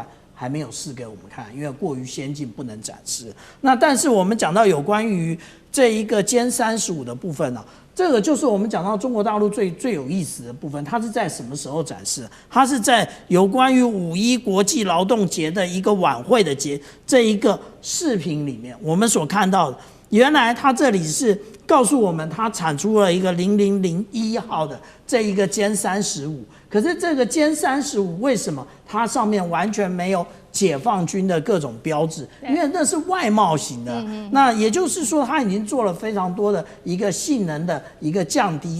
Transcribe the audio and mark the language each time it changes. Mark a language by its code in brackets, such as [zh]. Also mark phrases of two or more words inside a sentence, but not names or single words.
[zh] 還沒有試給我們看，因為過於先進不能展示。那但是我們講到有關於這一個殲35的部分這個就是我們講到中國大陸最有意思的部分，它是在什麼時候展示？它是在有關於5·1國際勞動節的一個晚會的這一個視頻裡面，我們所看到的，原來它這裡是告訴我們，它產出了一個0001號的這一個殲35，可是這個殲35為什麼它上面完全沒有解放軍的各種標誌？因為那是外貿型的，那也就是說，它已經做了非常多的一個性能的一個降低。